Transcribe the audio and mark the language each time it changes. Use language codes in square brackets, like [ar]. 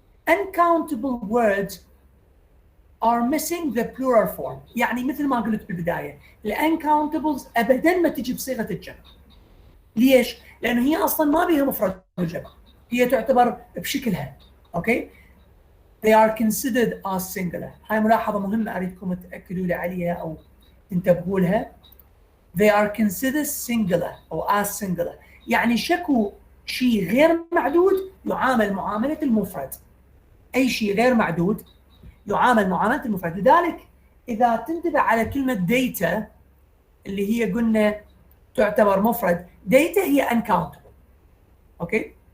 [en] uncountable words are missing the plural form، [ar] يعني مثل ما قلت بالبدايه الانكاونتبلز ابدا ما تجي بصيغه الجمع. ليش؟ لانه هي اصلا ما بيها مفرد وجمع، هي تعتبر بشكلها، اوكي. [en] they are considered as singular. [ar] هاي ملاحظه مهمه اريدكم تاكدوا لي عليها او تنتبهوا لها. [en] they are considered singular [ar] او [en] as singular، [ar] يعني شكو شيء غير معدود يعامل معامله المفرد. اي شيء غير معدود يعامل معامله المفرد. لذلك اذا تنتبه على كلمه data اللي هي قلنا تعتبر مفرد، data هي uncountable، اوكي.